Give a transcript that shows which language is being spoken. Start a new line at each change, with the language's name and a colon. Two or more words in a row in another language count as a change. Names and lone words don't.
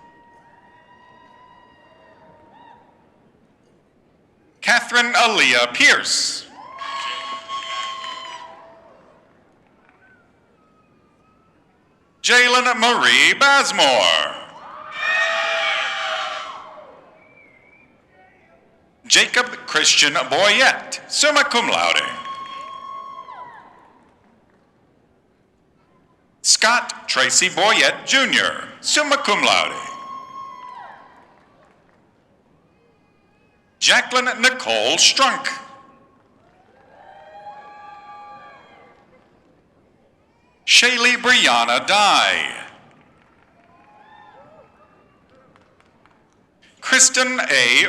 English: Catherine Aaliyah Pierce. Jalen Marie Basmore. Jacob Christian Boyette,
Latin: summa cum laude.
English: Scott Tracy Boyette Jr.,
Latin: summa cum laude.
English: Jacqueline Nicole Strunk. Shaylee Brianna Dye. Kristen A.